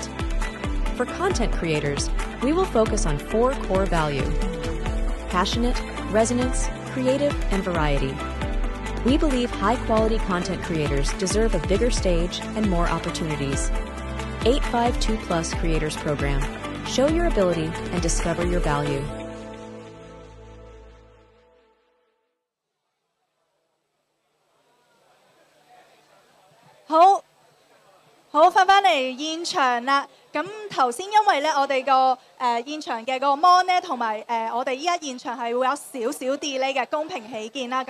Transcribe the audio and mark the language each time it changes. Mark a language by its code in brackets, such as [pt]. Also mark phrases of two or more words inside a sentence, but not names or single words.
[en] For content creators, we will focus on 4 core values: passionate, resonance, creative, and variety. We believe high-quality content creators deserve a bigger stage and more opportunities. 852 Plus Creators Program. Show your ability and discover your value. [yue] 好，翻返嚟現場啦。咁頭先因為咧，我哋個現場嘅個 mon 咧，同埋我哋依家現場係會有少少 delay 嘅，公平起見啦。